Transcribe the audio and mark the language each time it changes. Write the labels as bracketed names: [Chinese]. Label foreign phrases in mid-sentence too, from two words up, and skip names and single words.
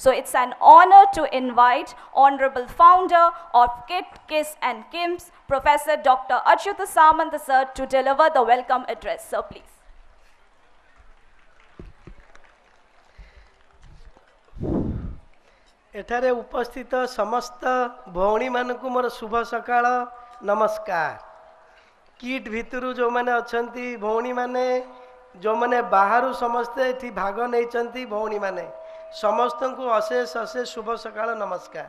[English] So it's an honor to invite Honorable Founder of KIT, KISS and KIMS, Professor Dr. Achyuta Samanta sir, to deliver the welcome address. Sir, please. [Odia] ଏଠାରେ ଉପସ୍ଥିତ ସମସ୍ତ ଭଉଣୀ ମାନଙ୍କୁ ମୋର ଶୁଭ ସକାଳ ନମସ୍କାର। କିଟ୍ ଭିତରୁ ଯୋଉ ମାନେ ଅଛନ୍ତି ଭଉଣୀ ମାନେ ଯୋଉ ମାନେ ବାହାରୁ ସମସ୍ତେ ଏଠି ଭାଗ ନେଇଛନ୍ତି ଭଉଣୀ ମାନେ ସମସ୍ତ କୁ ଅଶେଷ ଅଶେଷ ଶୁଭ ସକାଳ ନମସ୍କାର।